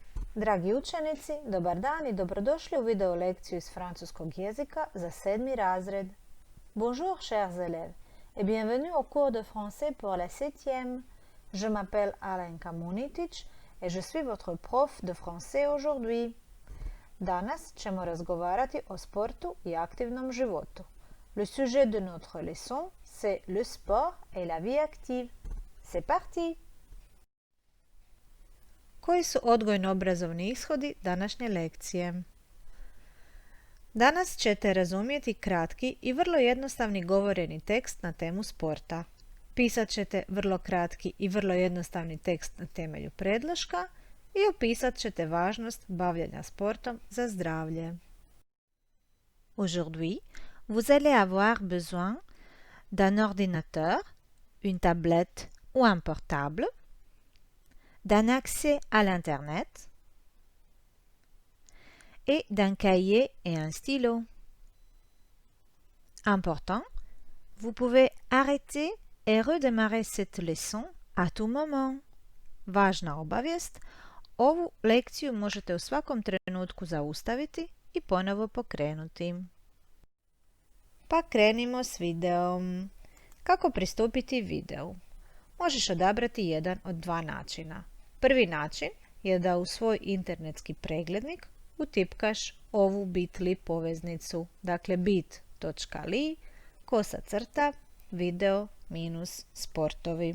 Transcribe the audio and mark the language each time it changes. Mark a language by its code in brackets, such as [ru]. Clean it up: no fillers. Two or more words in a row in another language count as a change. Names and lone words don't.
[hr] Dragi učenici, dobar dan i dobrodošli u video lekciju iz francuskog jezika za 7. razred. [fr] Bonjour chers élèves et bienvenue au cours de français pour la 7e. Je m'appelle Alenka Munitic et je suis votre prof de français aujourd'hui. [hr] Danas ćemo razgovarati o sportu i aktivnom životu. [fr] Le sujet de notre leçon, c'est le sport et la vie active. C'est parti! [hr] Koji su odgojno-obrazovni ishodi današnje lekcije? Danas ćete razumjeti kratki i vrlo jednostavni govoreni tekst na temu sporta. Pisat ćete vrlo kratki i vrlo jednostavni tekst na temelju predloška i opisat ćete važnost bavljenja sportom za zdravlje. [fr] Aujourd'hui, vous allez avoir besoin d'un ordinateur, une tablette ou un portable, d'un accès à l'Internet et d'un cahier et un stylo. Important, vous pouvez arrêter et redémarrer cette leçon à tout moment. [hr] Važna obavijest, ovu lekciju možete u svakom trenutku zaustaviti i ponovo pokrenuti. Pa krenimo s videom. Kako pristupiti videu? Možeš odabrati jedan od dva načina. Prvi način je da u svoj internetski preglednik utipkaš ovu bit.ly poveznicu, dakle bit.ly /video -sportovi.